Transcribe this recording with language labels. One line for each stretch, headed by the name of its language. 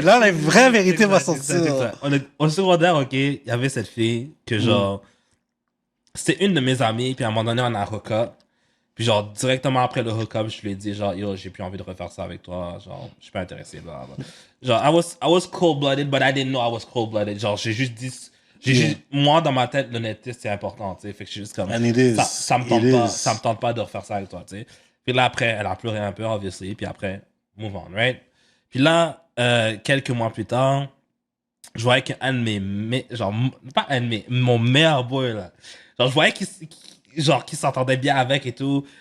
French: Là, la vraie vérité va sortir. Au secondaire, ok, il y avait cette fille que genre... C'était une de mes amies, puis à un moment donné, on a un hook-up. Puis genre, directement après le hook-up, je lui ai dit genre, yo, j'ai plus envie de refaire ça avec toi. Genre, je suis pas intéressé, blah, blah.
English: Genre, I was cold-blooded, but I didn't know I was cold-blooded.
French: Genre, j'ai juste... moi, dans ma tête, l'honnêteté, c'est important, tu sais. Fait que je suis juste comme...
English: And it is.
French: Ça me tente pas de refaire ça avec toi, tu sais. Puis là, après, elle a pleuré un peu, obviously. Puis après,
English: move on, right?
French: Puis là, quelques mois plus tard, je voyais qu'un de mes... Genre, pas un de mes... Mon meilleur boy, là. Genre, je voyais qu'il s'entendait bien avec et tout.